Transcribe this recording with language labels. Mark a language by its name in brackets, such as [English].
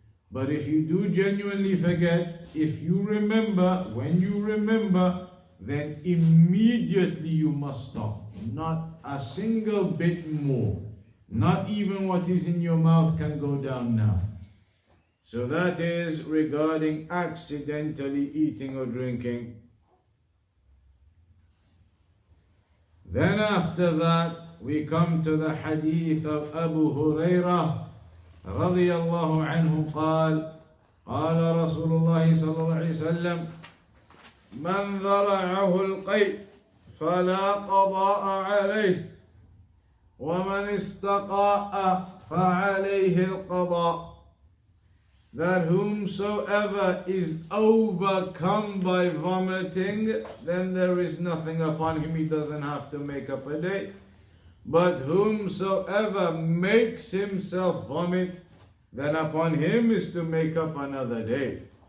[English] But if you do genuinely forget, if you remember, when you remember, then immediately you must stop. Not a single bit more. Not even what is in your mouth can go down now. So that is regarding accidentally eating or drinking. Then after that, we come to the hadith of Abu Hurairah [Arabic] رضي الله عنه قال قال رسول الله صلى الله عليه وسلم من ذرعه القيء فلا قضاء عليه ومن استقاء فعليه القضاء. [English] That whomsoever is overcome by vomiting, then there is nothing upon him, he doesn't have to make up a day. But whomsoever makes himself vomit, then upon him is to make up another day.